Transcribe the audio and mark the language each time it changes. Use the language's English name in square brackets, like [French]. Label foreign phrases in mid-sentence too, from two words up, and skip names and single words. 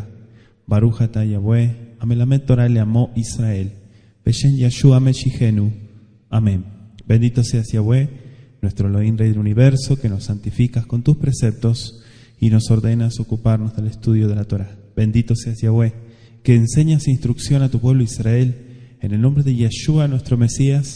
[Hebrew] ברוך אתה יהוה המלמד תורה לעמו ישראל בשם ישוע משיחנו. [Spanish] Amén. Bendito seas Yahweh, nuestro Elohim Rey del Universo, que nos santificas con tus preceptos y nos ordenas ocuparnos del estudio de la Torah. Bendito seas Yahweh, que enseñas instrucción a tu pueblo Israel, en el nombre de Yeshua, nuestro Mesías.